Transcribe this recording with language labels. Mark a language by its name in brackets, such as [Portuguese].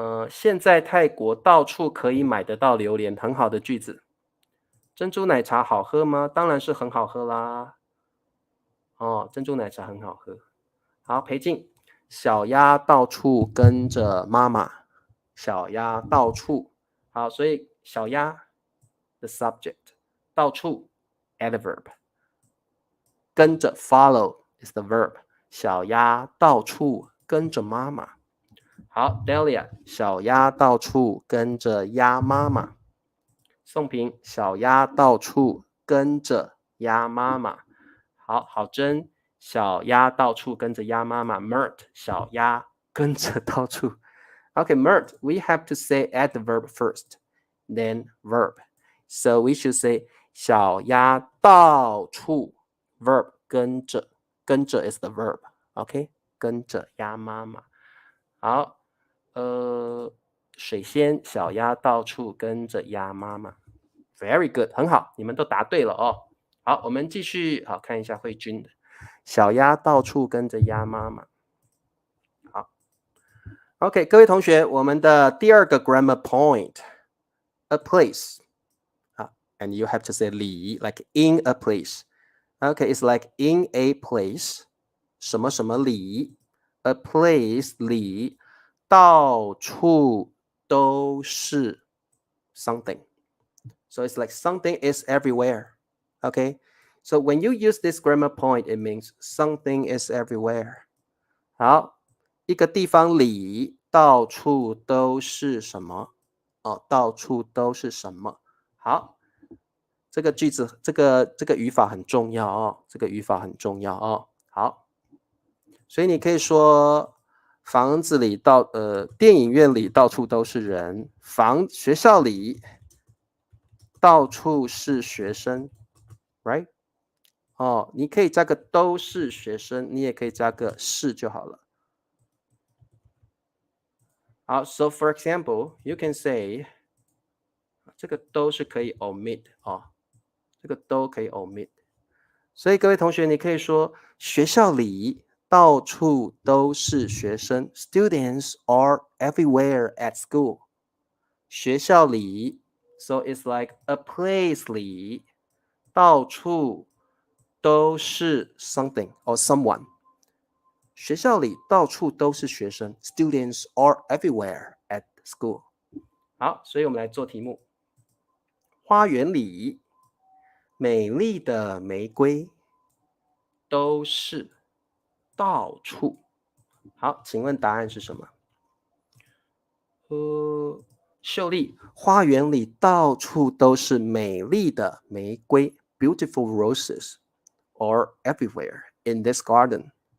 [Chinese] 现在泰国到处可以买得到榴莲，很好的句子。珍珠奶茶好喝吗？当然是很好喝啦。哦，珍珠奶茶很好喝。好，裴静，小鸭到处跟着妈妈。小鸭到处，好，所以小鸭 [English] the subject， [Chinese] 到处 adverb， 跟着 [English] follow is the verb。 [Chinese] 小鸭到处跟着妈妈。好 ，Delia， 小鸭到处跟着鸭妈妈。宋平，小鸭到处跟着鸭妈妈。好，郝真，小鸭到处跟着鸭妈妈。 Mert， 小鸭跟着到处。 [English] Okay, Mert, we have to say adverb first, then verb. So we should say [Chinese] 小鸭到处 [English] verb [Chinese] 跟着，跟着 [English] is the verb. [Chinese] OK， 跟着鸭妈妈。好，水仙，小鸭到处跟着鸭妈妈。 [English] Very good， [Chinese] 很好，你们都答对了哦。好，我们继续好看一下慧君的。小鸭到处跟着鸭妈妈。 [English] 好 ，OK， [Chinese] 各位同学，我们的第二个 [English] grammar point，a place， and you have to say 里 like in a place。OK，it's like in a place， 什么什么里 ，a place 里， [Chinese] 到处都是 [English] something。So it's like something is everywhere. Okay. So when you use this grammar point, it means something is everywhere. [Chinese] 好，一个地方里到处都是什么？哦，到处都是什么？好，这个句子，这个语法很重要哦，这个语法很重要哦。好，所以你可以说房子里电影院里到处都是人，学校里到处是学生 ，right？哦，你可以加个都是学生，你也可以加个是就好了。 [English] 好 ，so for example, you can say [Chinese] 这个都是可以 [English] omit [Chinese] 哦，这个都可以 [English] omit。 [Chinese] 所以各位同学，你可以说学校里到处都是学生 ， [English] students are everywhere at school。 [Chinese] 学校里 [English] ，so it's like a place 里， [Chinese] 到处都是 [English] something or someone。 [Chinese] 学校里到处都是学生 ， [English] students are everywhere at school。 [Chinese] 好，所以我们来做题目。花园里，美丽的玫瑰都是到处。好，请问答案是什么？秀丽，花园里到处都是美丽的玫瑰 ， [English] beautiful roses are everywhere in this garden。